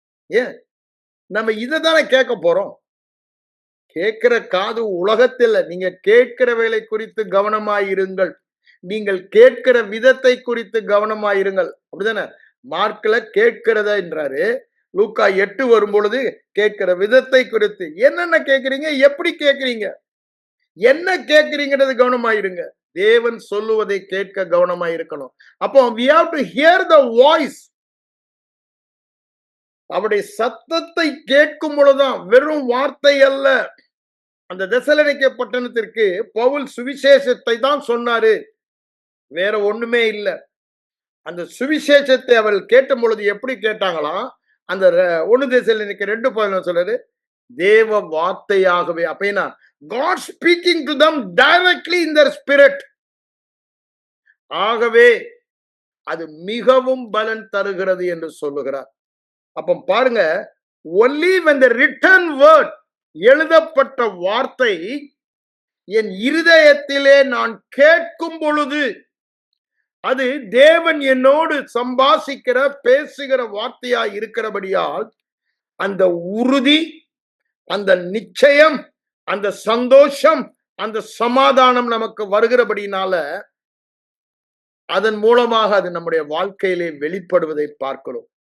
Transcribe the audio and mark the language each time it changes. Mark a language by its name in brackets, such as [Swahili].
[Tamil] ஏன் நம்ம இதைதானே கேட்க போறோம். கேட்கிற காது உலகத்தில் நீங்க கேட்கிற வேலை குறித்து கவனமாயிருங்கள், நீங்கள் கேட்கிற விதத்தை குறித்து கவனமாயிருங்கள். அப்படிதானே மார்க்ல கேட்கிறத என்றாரு. லூக்கா 8 வரும் பொழுது கேட்கிற விதத்தை குறித்து என்னென்ன கேட்கிறீங்க, எப்படி கேட்கிறீங்க, என்ன கேட்கிறீங்கிறது கவனமாயிருங்க. தேவன் சொல்லுவதை கேட்க கவனமாயிருக்கணும். [English] அப்போ we have to hear the voice. [Tamil] அவருடைய சத்தத்தை கேட்கும் பொழுதுதான், வெறும் வார்த்தை அல்ல. அந்த தெசலோனிக்கே பட்டணத்திற்கு பவுல் சுவிசேஷத்தை தான் சொன்னாரு, வேற ஒண்ணுமே இல்ல. அந்த சுவிசேஷத்தை அவள் கேட்ட பொழுது எப்படி கேட்டாங்களாம், அந்த 1 தெசலோனிக்கே 2:11 சொல்றாரு, தேவ வார்த்தையாகவே. [English] அப்படின்னா God speaking to them directly in their spirit. [Tamil] ஆகவே அது மிகவும் பலன் தருகிறது என்று சொல்லுகிறார். அப்ப பாருங்க, [English] only when the written word, [Tamil] எழுதப்பட்ட வார்த்தை என் இருதயத்திலே நான் கேட்கும் பொழுது, அது தேவன் என்னோடு சம்பாஷிக்கிற பேசுகிற வார்த்தையா இருக்கிறபடியால் அந்த உறுதி, அந்த நிச்சயம், அந்த சந்தோஷம், அந்த சமாதானம் நமக்கு வருகிறபடினால அதன் மூலமாக அது நம்முடைய வாழ்க்கையிலே வெளிப்படுவதை பார்க்கிறோம்.